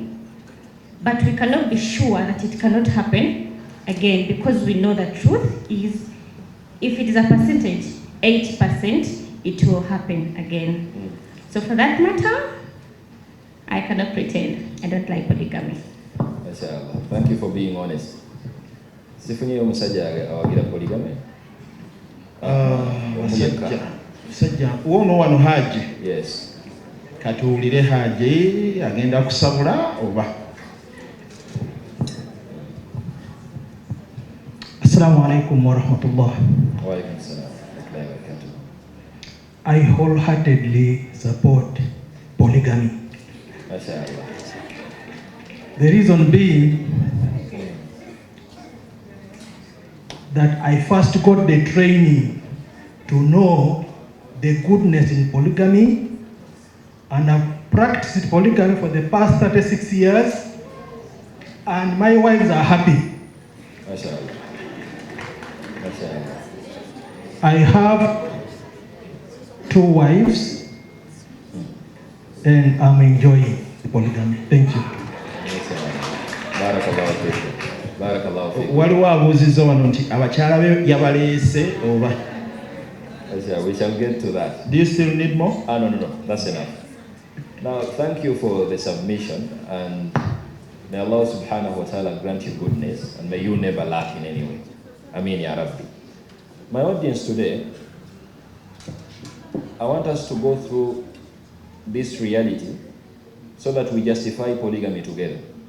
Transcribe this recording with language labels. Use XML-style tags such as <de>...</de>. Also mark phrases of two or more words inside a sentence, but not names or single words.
<en>But we cannot be sure that it cannot happen again, because we know the truth is, if it is a percentage, 80%, it will happen again. So for that matter, I cannot pretend. I don't like polygamy. Mashallah. Thank you for being honest.</en> <lg>Sifunye omusajja awagira polygamy? Omusajja wono wano Haji. Yes. Katuwulire Haji agenda kusabula oba.</lg> <ar>السلام عليكم ورحمة الله. وعليكم السلام.</ar> <en>I wholeheartedly support polygamy. Mashallah. The reason being that I first got the training to know the goodness in polygamy, and I've practiced polygamy for the past 36 years, and my wives are happy. Mashallah. Mashallah. I have 2 wives and I'm enjoying the polygamy. Thank you.</en> <ar>بارك الله فيكم. بارك الله فيكم.</ar> <lg>Waliwo abuuzizza wano nti abakyala be yabaleese oba.</lg> <en>We shall get to that. Do you still need more? No. That's enough. Now, thank you for the submission, and may Allah</en> <ar>سبحانه وتعالى</ar> <en>grant you goodness, and may you never lack in any way.</en> <ar>آمين يا رب.</ar> <en>My audience today, I want us to go through this reality so that we justify polygamy together.</en>